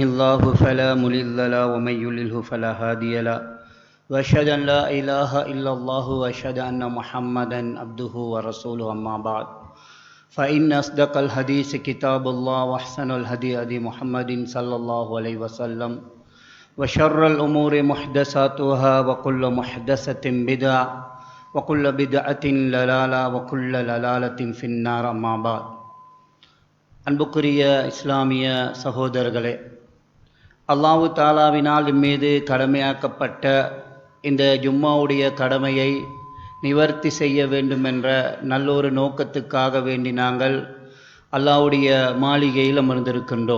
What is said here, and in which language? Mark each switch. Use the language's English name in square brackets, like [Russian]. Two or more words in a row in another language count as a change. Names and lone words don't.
[Arabic] الله فلا مضل له ومن يضلل فلا هادي له وأشهد أن لا إله إلا الله وأشهد أن محمدا عبده ورسوله أما بعد فإن أصدق الحديث كتاب الله وأحسن الهدي هدي محمد صلى الله عليه وسلم وشر الأمور محدثاتها وكل محدثة بدعة وكل بدعة ضلالة وكل ضلالة في النار أما بعد. [Tamil] அன்புக்குரிய இஸ்லாமிய சகோதரர்களே, [Arabic] الله تعالى [Tamil] மீது கடமையாக்கப்பட்ட இந்த ஜும்மாவுடைய கடமையை நிவர்த்தி செய்ய வேண்டும் என்ற நல்லொரு நோக்கத்துக்காக வேண்டி நாங்கள் அல்லாஹ்வுடைய மாளிகையில் அமர்ந்திருக்கின்றோம்.